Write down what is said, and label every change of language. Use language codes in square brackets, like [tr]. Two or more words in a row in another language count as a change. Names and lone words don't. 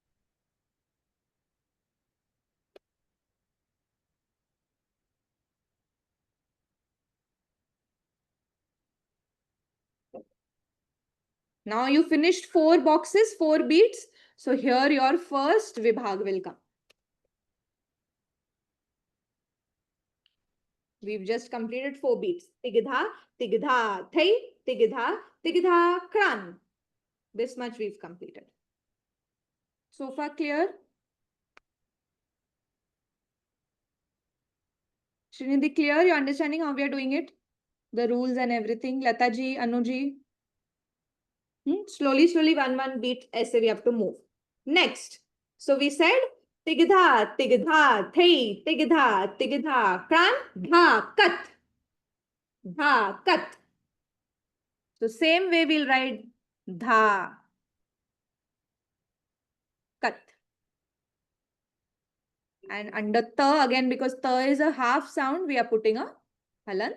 [en] Now you finished 4 boxes, 4 beats. So here your first vibhag will come. We've just completed 4 beats. Tigdha thai, tigdha kran. This much we've completed. So far clear? Srinidhi, clear? You're understanding how we are doing it? The rules and everything. Lataji, Anuji. Slowly, one beat. Aise we have to move. Next. So we said tigdha thai, tigdha kran, dha kat. So same way we'll write dha kat. And under ta again, because ta is a half sound, we are putting a halant.